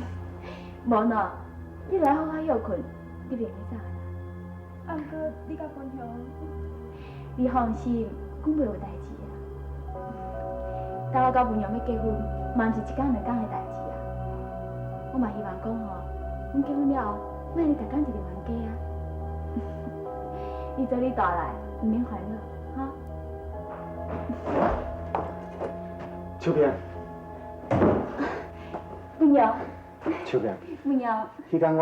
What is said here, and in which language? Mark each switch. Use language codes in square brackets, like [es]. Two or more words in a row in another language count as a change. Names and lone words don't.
[nan] 无喏，你来好好休困，你袂使走啦。不过你甲君雄，你放心，阮袂有代志啊。甲我甲文阳要结婚，嘛是一天两天的代志啊。我嘛希望讲吼，阮结婚了后，莫你逐天一直冤家啊。你做你大来，唔免烦恼，哈。秋萍，文阳，秋萍，文阳，迄天我，